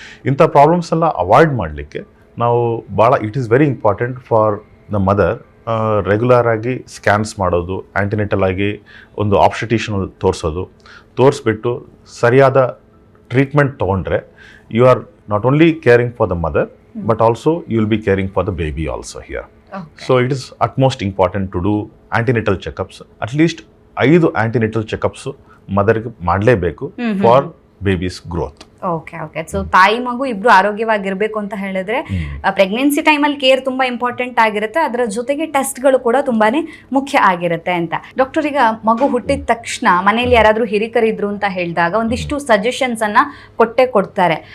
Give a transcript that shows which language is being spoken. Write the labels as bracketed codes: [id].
[kn] ಇಂಥ ಪ್ರಾಬ್ಲಮ್ಸ್ ಎಲ್ಲ ಅವಾಯ್ಡ್ ಮಾಡಲಿಕ್ಕೆ ನಾವು [en] it is very important for the mother [kn] regular ಆಗಿ ಸ್ಕ್ಯಾನ್ಸ್ ಮಾಡೋದು, ಆ್ಯಂಟಿನೆಟಲ್ ಆಗಿ ಒಂದು ಆಬ್ಸ್ಟೆಟಿಷಿಯನ್ ತೋರಿಸ್ಬಿಟ್ಟು ಸರಿಯಾದ ಟ್ರೀಟ್ಮೆಂಟ್ ತೊಗೊಂಡ್ರೆ [en] You are not only caring for the mother but also you will be caring for the baby also here. Okay. So it is utmost important to do antenatal checkups. At least 5 antenatal checkups mother [kn] ಗೆ ಮಾಡಲೇಬೇಕು [en] for baby's growth. Okay. [kn] So ತಾಯಿ ಮಗು ಇಬ್ರು ಆರೋಗ್ಯವಾಗಿರ್ಬೇಕು ಅಂತ ಹೇಳಿದ್ರೆ pregnancy ಟೈಮಲ್ಲಿ care ತುಂಬಾ important ಆಗಿರುತ್ತೆ. ಅದರ ಜೊತೆಗೆ ಟೆಸ್ಟ್ಗಳು ಕೂಡ ತುಂಬಾನೇ ಮುಖ್ಯ ಆಗಿರುತ್ತೆ ಅಂತ. ಡಾಕ್ಟರ್, ಈಗ ಮಗು ಹುಟ್ಟಿದ ತಕ್ಷಣ ಮನೆಯಲ್ಲಿ ಯಾರಾದರೂ ಹಿರಿಕರಿದ್ರು ಅಂತ ಹೇಳಿದಾಗ ಒಂದಿಷ್ಟು ಸಜೆಷನ್ಸ್ ಅನ್ನ ಕೊಡ್ತಾರೆ.